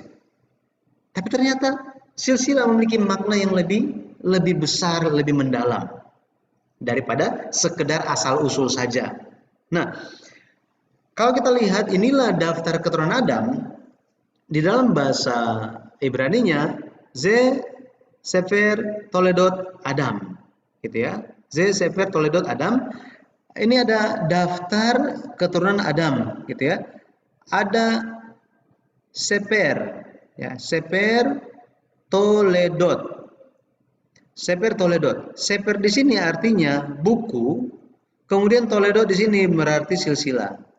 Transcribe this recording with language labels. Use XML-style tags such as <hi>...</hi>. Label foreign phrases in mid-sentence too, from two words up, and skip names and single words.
<id>Tapi ternyata silsilah memiliki makna yang lebih besar, lebih mendalam daripada sekedar asal usul saja. Nah, kalau kita lihat inilah daftar keturunan Adam, di dalam bahasa Ibraninya</id> <he>זה ספר תולדות אדם,</he> <id>gitu ya.</id> <he>זה ספר תולדות אדם.</he> <id>Ini ada daftar keturunan Adam, gitu ya. Ada Sefer, ya,</id> <he>ספר תולדות. ספר תולדות.</he> <id>Sefer di sini artinya buku, kemudian Toledot di sini berarti silsilah.</id>